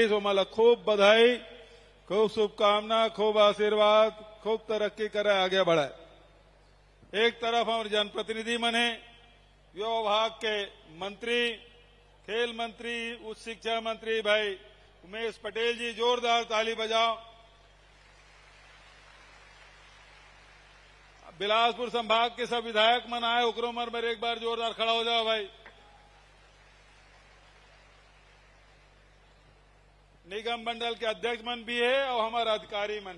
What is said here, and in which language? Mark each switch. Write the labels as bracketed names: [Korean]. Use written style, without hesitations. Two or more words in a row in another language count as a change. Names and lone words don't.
[Chhattisgarhi] तो मला खूब बधाई, खूब शुभकामना, खूब आशीर्वाद, खूब तरक्की करे, आगे बढ़ाए। एक तरफ हमारे जनप्रतिनिधि मन है, युवा विभाग के मंत्री, खेल मंत्री, उच्च शिक्षा मंत्री भाई उमेश पटेल जी, जोरदार ताली बजाओ। बिलासपुर संभाग के सब विधायक मन आए, उकरो मन पर एक बार जोरदार खड़ा हो जाओ भाई। निगम मंडल के अध्यक्ष मन भी है और हमारा अधिकारी मन